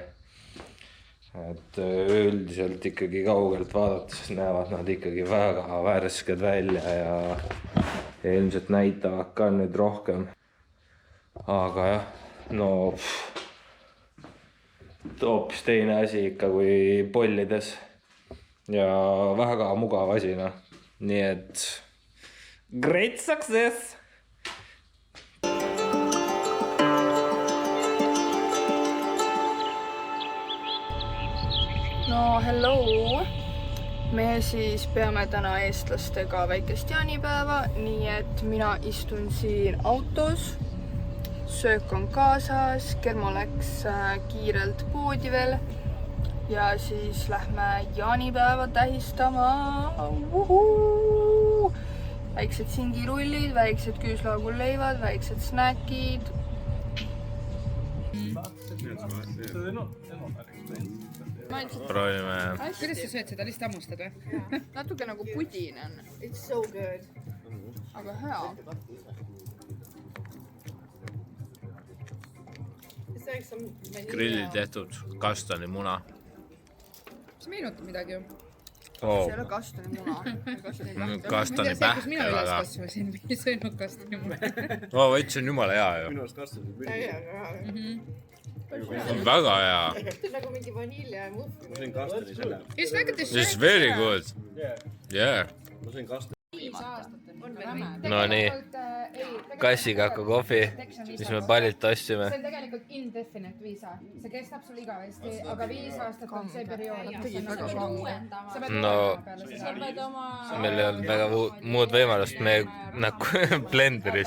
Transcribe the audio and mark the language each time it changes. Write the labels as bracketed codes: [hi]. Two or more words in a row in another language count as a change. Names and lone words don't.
[et] Et üldiselt ikkagi kaugelt vaadates näevad nad ikkagi väga värsked välja ja ilmselt näitavad ka nüüd rohkem. Aga jah, hoopis teine asi ikka kui pollides. ja väga mugav asi, noh. Nii et [en] great success! [et] No hello! Me siis peame täna eestlastega väikest jaanipäeva, nii et mina istun siin autos. Söök on kaasas, Kermo läks kiirelt poodi veel ja siis lähme jaanipäeva tähistama. Väiksed singirullid, väiksed küüslauguleivad, väiksed snäkid. Proovime. Kuidas sa sööd seda? Lihtsalt hammustad või? Natuke nagu pudine on. [en] It's so good. [et] Aga hea. [en] It's like some vanilla. [et] Grilli tehtud kastanimuna. See meenutab midagi ju. See ei ole kastanimuna. Kastani See, kus mina üles pähklega. kasvasin, ei söönud kastani muna. Võits on jumala hea ju. Minu arust kasvanud küll. On väga hea. See on nagu mingi vanilja ja muffin. Ma sõin kastani selle. [en] Just like the This is very good. Yeah. [et] Ma sõin kastani. No nii. Kassikakku kohvi, mis me pallilt ostsime. See on tegelikult indefinite viisa. See kestab sul igavesti, aga 5 aastat on see periood. No, meil ei olnud väga muud võimalust, me nagu blenderis.